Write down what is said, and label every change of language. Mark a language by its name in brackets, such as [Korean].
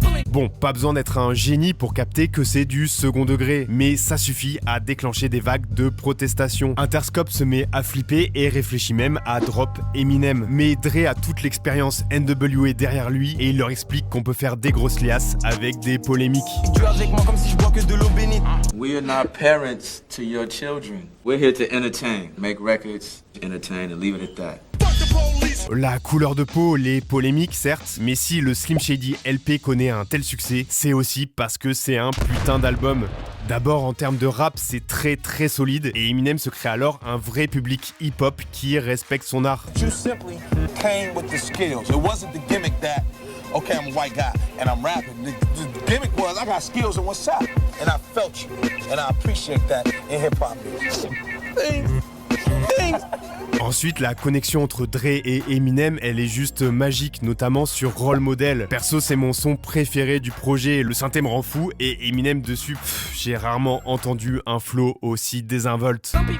[French] Bon, pas besoin d'être un génie pour capter que c'est du second degré, mais ça suffit à déclencher des vagues de protestation. Interscope se met à flipper et réfléchit même à drop Eminem. Mais Dre a toute l'expérience NWA derrière lui et il leur explique qu'on peut faire des grosses liasses avec des polémiques. Tu es avec moi comme si je bois que de l'eau bénite. [English] We are not parents to your children. We're here to entertain, make records, entertain, and leave it at that. [French] La couleur de peau, les polémiques certes, mais si le Slim Shady LP connaît un tel succès, c'est aussi parce que c'est un putain d'album. D'abord en termes de rap, c'est très très solide et Eminem se crée alors un vrai public hip-hop qui respecte son art. [English] You simply came with the skills. It wasn't the gimmick that, okay, I'm a white guy and I'm rapping. The gimmick was I got skills in what's up, and I felt you, and I appreciate that in hip-hop. [French] Ensuite, la connexion entre Dre et Eminem, elle est juste magique, notamment sur Role Model. Perso, c'est mon son préféré du projet, le synthé me rend fou, et Eminem dessus, j'ai rarement entendu un flow aussi désinvolte.